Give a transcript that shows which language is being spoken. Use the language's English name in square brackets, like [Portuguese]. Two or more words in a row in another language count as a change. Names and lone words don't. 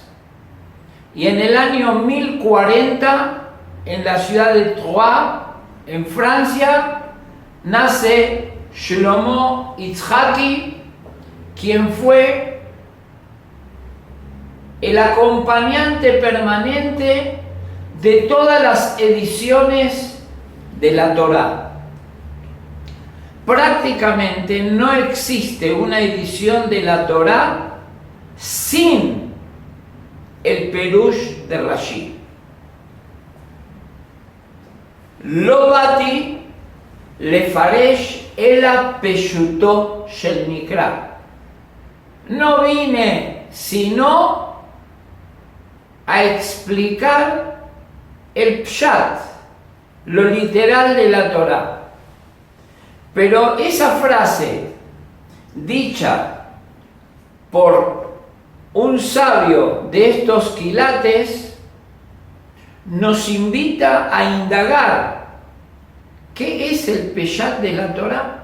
[Spanish] Y en el año 1040, en la ciudad de Troyes, en Francia, nace Shlomo Yitzhaki, quien fue el acompañante permanente de todas las ediciones de la Torá. Prácticamente no existe una edición de la Torá sin el Perush de Rashi. [Hebrew] לא באתי לפרש אלא פשוטו של מקרא. [Spanish] No vine sino a explicar el pshat, lo literal de la Torá. Pero esa frase dicha por un sabio de estos quilates nos invita a indagar qué es el Peshat de la Torá.